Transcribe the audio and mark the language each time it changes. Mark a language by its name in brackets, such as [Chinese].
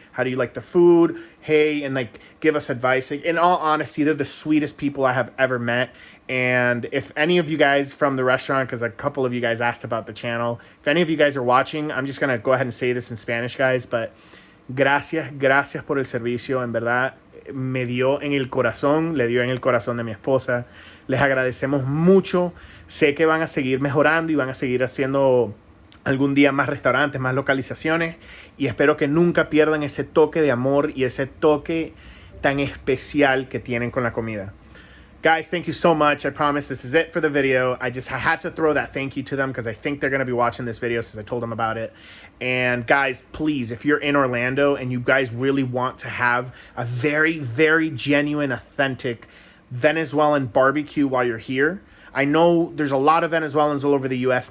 [English] How do you like the food? Hey, and like give us advice. Like, in all honesty, they're the sweetest people I have ever met. And if any of you guys from the restaurant, because a couple of you guys asked about the channel, if any of you guys are watching, I'm just going to go ahead and say this in Spanish, guys, but [Spanish] gracias por el servicio. En verdad, me dio en el corazón, le dio en el corazón de mi esposa. Les agradecemos mucho. Sé que van a seguir mejorando y van a seguir haciendo algún día más restaurantes, más localizaciones. Y espero que nunca pierdan ese toque de amor y ese toque tan especial que tienen con la comida. [English] Guys, thank you so much. I promise this is it for the video. I had to throw that thank you to them because I think they're going to be watching this video since I told them about it. And guys, please, if you're in Orlando and you guys really want to have a very, very genuine, authentic Venezuelan barbecue while you're here, I know there's a lot of Venezuelans all over the U.S.